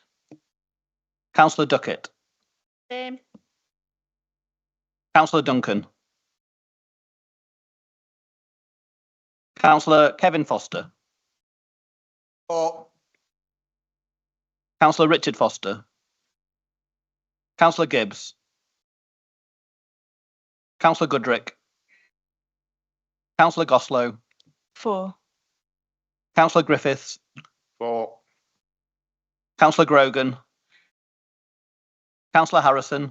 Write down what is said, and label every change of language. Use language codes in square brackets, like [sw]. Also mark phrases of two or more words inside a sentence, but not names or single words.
[en] Councillor Duckett. Same. Councillor Duncan. Councillor Kevin Foster. 4. Councillor Richard Foster. Councillor Gibbs. Councillor Goodrick. Councillor Goslow. 4. Councillor Griffiths. 4. Councillor Grogan. Councillor Harrison.